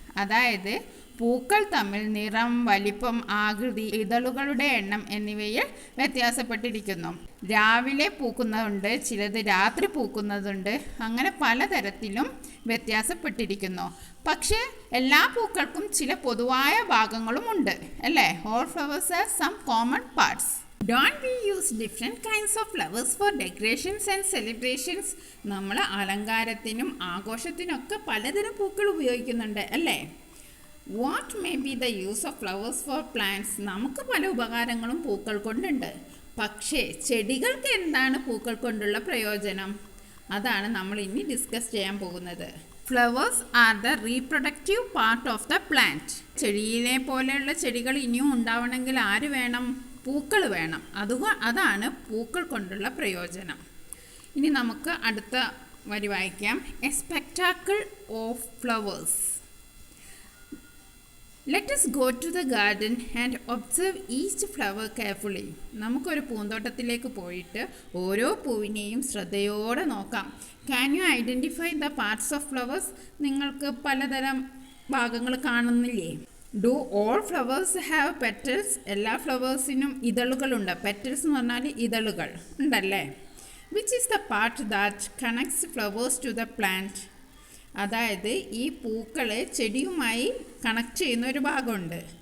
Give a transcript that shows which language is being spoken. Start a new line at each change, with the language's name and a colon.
Malayalam: അതായത് പൂക്കൾ തമ്മിൽ നിറം, വലിപ്പം, ആകൃതി, ഇതളുകളുടെ എണ്ണം എന്നിവയിൽ വ്യത്യാസപ്പെട്ടിരിക്കുന്നു. രാവിലെ പൂക്കുന്നതുണ്ട്, ചിലത് രാത്രി പൂക്കുന്നതുണ്ട്, അങ്ങനെ പലതരത്തിലും വ്യത്യാസപ്പെട്ടിരിക്കുന്നു. പക്ഷേ എല്ലാ പൂക്കൾക്കും ചില പൊതുവായ ഭാഗങ്ങളുമുണ്ട് അല്ലേ?
English: All flowers have some common parts. Don't we use different kinds of flowers for decorations and celebrations?
Malayalam: നമ്മൾ അലങ്കാരത്തിനും ആഘോഷത്തിനൊക്കെ പലതരം പൂക്കൾ ഉപയോഗിക്കുന്നുണ്ട് അല്ലേ?
English: What may be the use of flowers for plants?
Malayalam: നമുക്ക് പല ഉപകാരങ്ങളും പൂക്കൾ കൊണ്ടുണ്ട്. പക്ഷേ ചെടികൾക്ക് എന്താണ് പൂക്കൾ കൊണ്ടുള്ള പ്രയോജനം? അതാണ് നമ്മൾ ഇനി ഡിസ്കസ് ചെയ്യാൻ പോകുന്നത്.
English: Flowers are the reproductive part of the plant.
Malayalam: ചെടിയിലെ പോലെയുള്ള ചെടികൾ ഇനിയും ഉണ്ടാവണമെങ്കിൽ ആര് വേണം? പൂക്കൾ വേണം. അതാണ് പൂക്കൾ കൊണ്ടുള്ള പ്രയോജനം. ഇനി നമുക്ക് അടുത്ത വരി വായിക്കാം.
English: A spectacle of flowers. Let us go to the garden and observe each flower carefully.
Malayalam: നമുക്കൊരു പൂന്തോട്ടത്തിലേക്ക് പോയിട്ട് ഓരോ പൂവിനെയും ശ്രദ്ധയോടെ നോക്കാം.
English: Can you identify the parts of flowers?
Malayalam: നിങ്ങൾക്ക് പലതരം ഭാഗങ്ങൾ കാണുന്നില്ലേ?
English: Do all flowers have petals?
Malayalam: എല്ലാ ഫ്ലവേഴ്സിനും ഇതളുകളുണ്ട്. പെറ്റൽസ് എന്ന് പറഞ്ഞാൽ ഇതളുകൾ ഉണ്ടല്ലേ.
English: Which is the part that connects flowers to the plant?
Malayalam: അതായത് ഈ പൂക്കളെ ചെടിയുമായി കണക്ട് ചെയ്യുന്ന ഒരു ഭാഗമുണ്ട്.